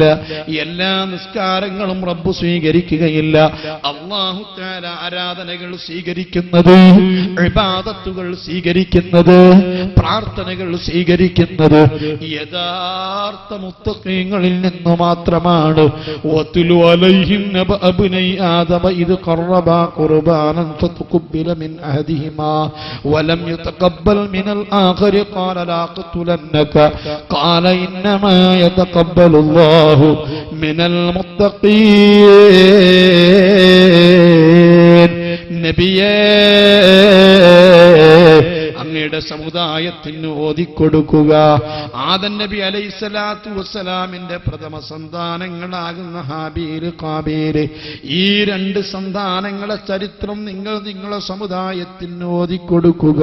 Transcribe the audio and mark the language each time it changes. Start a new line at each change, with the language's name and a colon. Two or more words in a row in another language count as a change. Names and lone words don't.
Malayalam: എല്ലാ നിസ്കാരങ്ങളും റബ്ബ് സ്വീകരിക്കുകയില്ല. അല്ലാഹു തആല ആരാധനകൾ സ്വീകരിക്കുന്നത്, ഇബാദത്തുകൾ സ്വീകരിക്കുന്നത്, പ്രാർത്ഥനകൾ സ്വീകരിക്കുന്നത് യഥാർത്ഥ മുത്തഖീങ്ങളിൽ നിന്ന് മാത്രമാണ്.
Arabic: വതുലു عليهم نبأ ابني آدم إذ قربا قربانا فتقبل من أحدهما ولم يتقبل من الآخر قال لا أقتلنك قال إنما يتقبل الله من المتقين.
Malayalam: നബിയേ, അങ്ങയുടെ സമുദായത്തിന് ഓതിക്കൊടുക്കുക. ആദം നബി
Arabic: عليه الصلاة والسلام
Malayalam: പ്രഥമ സന്താനങ്ങളാകുന്ന ഹാബീല് ഖാബീല്, ഈ രണ്ട് സന്താനങ്ങളെ ചരിത്രം നിങ്ങളുടെ സമുദായത്തിന് ഓതിക്കൊടുക്കുക.